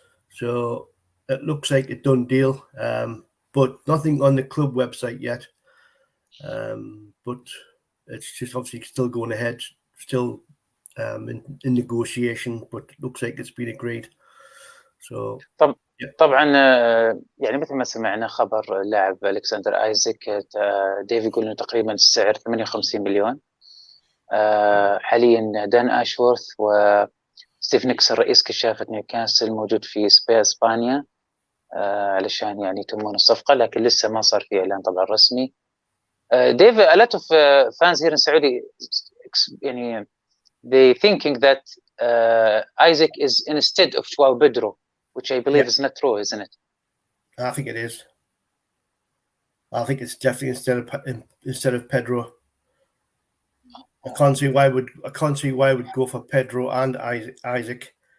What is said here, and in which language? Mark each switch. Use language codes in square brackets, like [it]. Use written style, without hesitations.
[en] So it looks like a done deal, but nothing on the club website yet. But it's just obviously still going ahead, still in negotiation, but it looks like it's been agreed. So [ar] طبعا يعني مثل ما سمعنا خبر اللاعب الكسندر ايزاك، ديف يقول انه تقريبا السعر 58 مليون. حاليا دان اشورث وستيف نيكسون رئيس كشافة نيوكاسل موجود في اسبانيا علشان يعني يتمون الصفقة، لكن لسه ما صار في اعلان طبعا رسمي. [en] Dave, a lot of fans here in Saudi, يعني they thinking that Isac is instead of Joao Pedro, which I believe is not true, isn't it? I think it is. I think it's definitely instead of Pedro. I can't see why would go for Pedro and Isac.